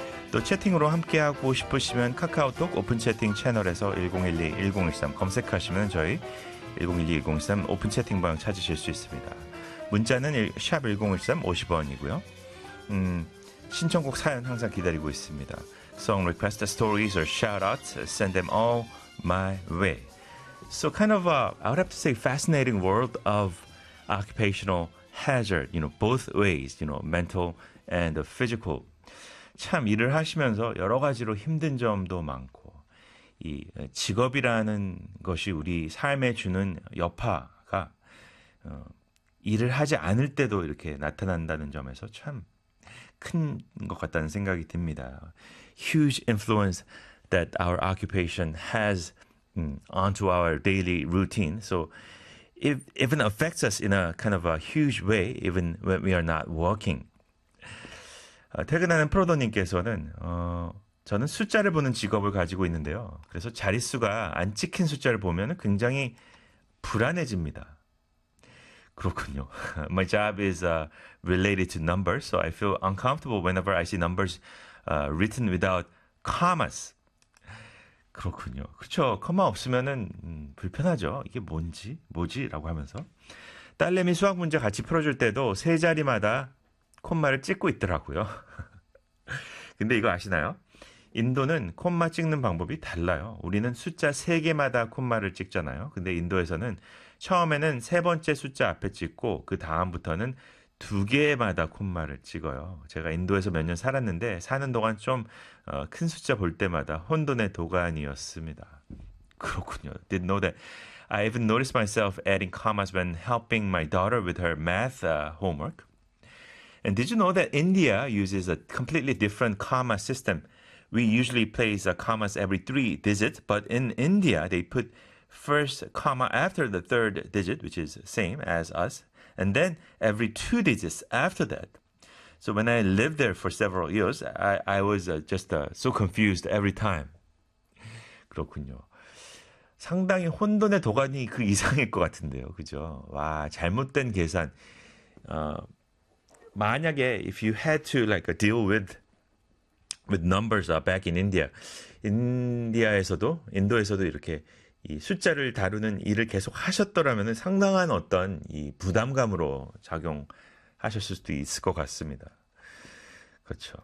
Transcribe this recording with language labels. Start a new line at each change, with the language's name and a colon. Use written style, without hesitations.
Korean: 또 채팅으로 함께하고 싶으시면 카카오톡 오픈 채팅 채널에서 1012-1013 검색하시면 저희 1012-1013 오픈 채팅방 찾으실 수 있습니다. 문자는 샵 1013 50원이고요. 신청곡 사연 항상 기다리고 있습니다.
English: Song request, stories, or shout-outs, send them all my way. So kind of, I would have to say, fascinating world of occupational hazard, you know, both ways, you know, mental and physical.
Korean: 참 일을 하시면서 여러 가지로 힘든 점도 많고 이 직업이라는 것이 우리 삶에 주는 여파가 일을 하지 않을 때도 이렇게 나타난다는 점에서 참 큰 것 같다는 생각이 듭니다.
English: Huge influence that our occupation has onto our daily routine. So it even affects us in a kind of a huge way even when we are not working.
Korean: 퇴근하는 프로도님께서는 저는 숫자를 보는 직업을 가지고 있는데요. 그래서 자릿수가 안 찍힌 숫자를 보면 굉장히 불안해집니다. 그렇군요.
English: My job is related to numbers, so I feel uncomfortable whenever I see numbers written without commas.
Korean: 그렇군요. 그렇죠. 코마 없으면 불편하죠. 이게 뭔지, 뭐지? 라고 하면서. 딸내미 수학 문제 같이 풀어줄 때도 세 자리마다 콤마를 찍고 있더라고요. 근데 이거 아시나요? 인도는 콤마 찍는 방법이 달라요. 우리는 숫자 3개마다 콤마를 찍잖아요. 근데 인도에서는 처음에는 세 번째 숫자 앞에 찍고 그 다음부터는 2개마다 콤마를 찍어요. 제가 인도에서 몇 년 살았는데 사는 동안 좀 큰 숫자 볼 때마다 혼돈의 도가니였습니다. 그렇군요.
English: Didn't know that. I even noticed myself adding commas when helping my daughter with her math homework. And did you know that India uses a completely different comma system? We usually place commas every 3 digits, but in India, they put first comma after the 3rd digit, which is same as us, and then every 2 digits after that. So when I lived there for several years, I was so confused every time.
Korean: 그렇군요. 상당히 혼돈의 도가니 그 이상일 것 같은데요. 그죠? 와, 잘못된 계산. 만약에
English: if you had to like deal with numbers back in India,
Korean: 인도에서도 이렇게 이 숫자를 다루는 일을 계속 하셨더라면 상당한 어떤 이 부담감으로 작용하셨을 수도 있을 것 같습니다. 그렇죠.